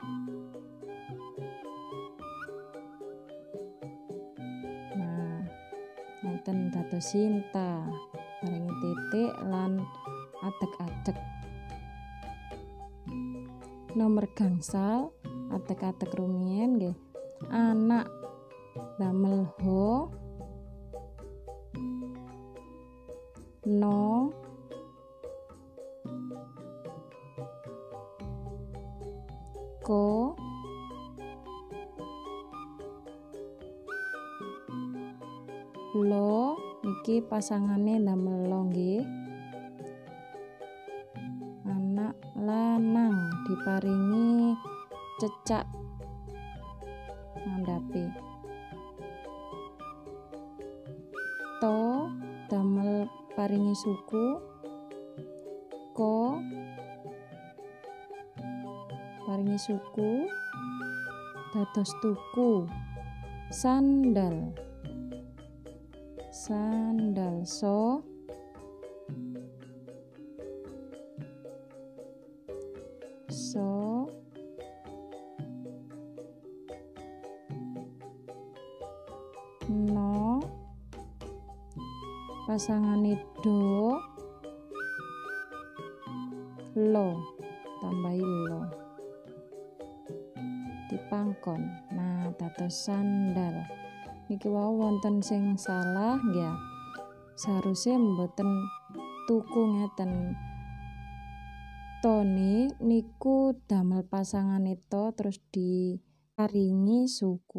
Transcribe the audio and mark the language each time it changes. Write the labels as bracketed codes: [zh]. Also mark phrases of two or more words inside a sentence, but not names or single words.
[jv] Nah, ngeten dados Sinta paringi titik lan adeg-adeg. Nomor gangsal adeg-adeg rumiyin nggih. Anak damel ho no ko lo iki pasangane damel lo nggih. Anak lanang diparingi cecak ngandhapi. To damel paringi suku, ko paringi suku dados tuku. Sandal so no pasangane do lo tambahi lo dipangkon. Nah, dados sandal. Niki wau wonten sing salah ya. Seharusnya mboten tuku ngeten. Toni niku damel pasangane to terus diparingi suku.